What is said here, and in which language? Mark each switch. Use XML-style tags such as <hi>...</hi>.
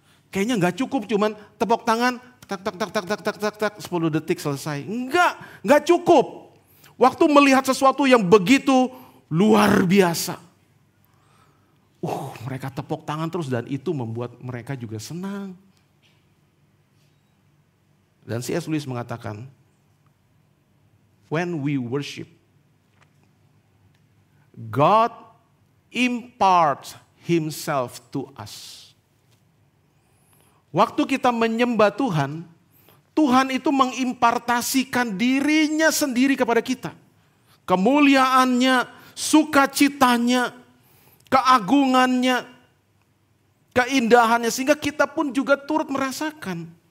<id>Kayaknya gak cukup cuman tepuk tangan, tak, 10 detik selesai. Enggak cukup. Waktu melihat sesuatu yang begitu luar biasa. Mereka tepuk tangan terus dan itu membuat mereka juga senang. Dan C.S.</id> <en>Lewis</en> <id>mengatakan,</id> <en>when we worship, God imparts Himself to us.</en> <id>Waktu kita menyembah Tuhan, Tuhan itu mengimpartasikan dirinya sendiri kepada kita. Kemuliaannya, sukacitanya, keagungannya, keindahannya, sehingga kita pun juga turut merasakan.</id>